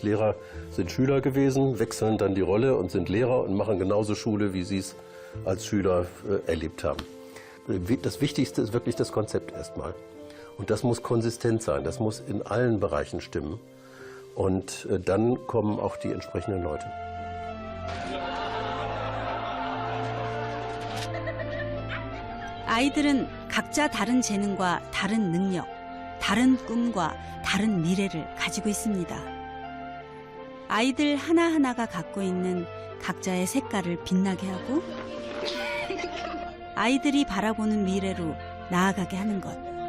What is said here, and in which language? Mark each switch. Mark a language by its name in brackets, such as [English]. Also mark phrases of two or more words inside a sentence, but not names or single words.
[German] Lehrer sind Schüler gewesen, wechseln dann die Rolle und sind Lehrer und machen genauso Schule, wie sie es als Schüler erlebt haben. Das Wichtigste ist wirklich das Konzept erstmal. Und das muss konsistent sein, das muss in allen Bereichen stimmen. Und dann kommen auch die entsprechenden Leute. [Korean] 아이들은 각자 다른 재능과 다른 능력, 다른 꿈과 다른 미래를 가지고 있습니다. 아이들 하나하나가 갖고 있는 각자의 색깔을 빛나게 하고 아이들이 바라보는 미래로 나아가게 하는 것.